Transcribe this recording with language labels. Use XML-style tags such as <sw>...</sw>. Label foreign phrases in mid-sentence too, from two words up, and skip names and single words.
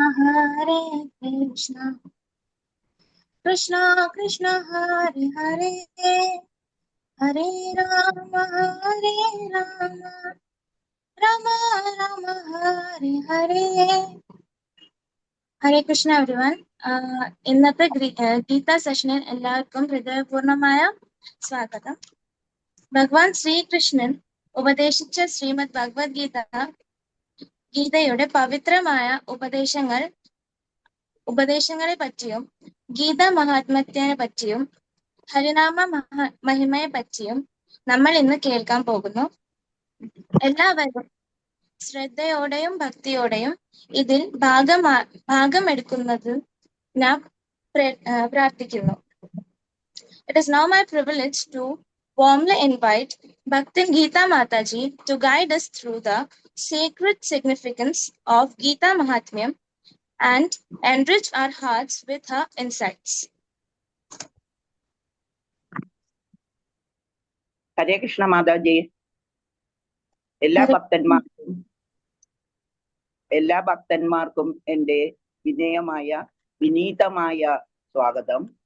<sa>कृष्ण कृष्ण हरे हरे हरे राम राम राम हरे हरे.</sa> <ml>ഹരേ കൃഷ്ണ എവരിവൺ. ഇന്നത്തെ ഗീത സെഷനിൽ എല്ലാവർക്കും ഹൃദയപൂർണമായ സ്വാഗതം. ഭഗവാൻ ശ്രീകൃഷ്ണൻ ഉപദേശിച്ച ശ്രീമദ് ഗീതയുടെ പവിത്രമായ ഉപദേശങ്ങളെ പറ്റിയും ഗീതാ മഹാത്മ്യത്തിനെ പറ്റിയും ഹരിനാമ മഹിമയെ പറ്റിയും നമ്മൾ ഇന്ന് കേൾക്കാൻ പോകുന്നു. എല്ലാവരും ശ്രദ്ധയോടെയും ഭക്തിയോടെയും ഇതിൽ ഭാഗമെടുക്കുന്നത് ഞാൻ പ്രാർത്ഥിക്കുന്നു.</ml> <en>It is now my privilege to warmly invite Bhakti Geeta Mataji to guide us through the sacred significance of Geeta Mahatmyam and enrich our hearts with her insights.</en> <ml>ഹരേ കൃഷ്ണ മാതാജി. എല്ലാ ഭക്തന്മാർക്കും എൻ്റെ വിനീതമായ സ്വാഗതം.</ml>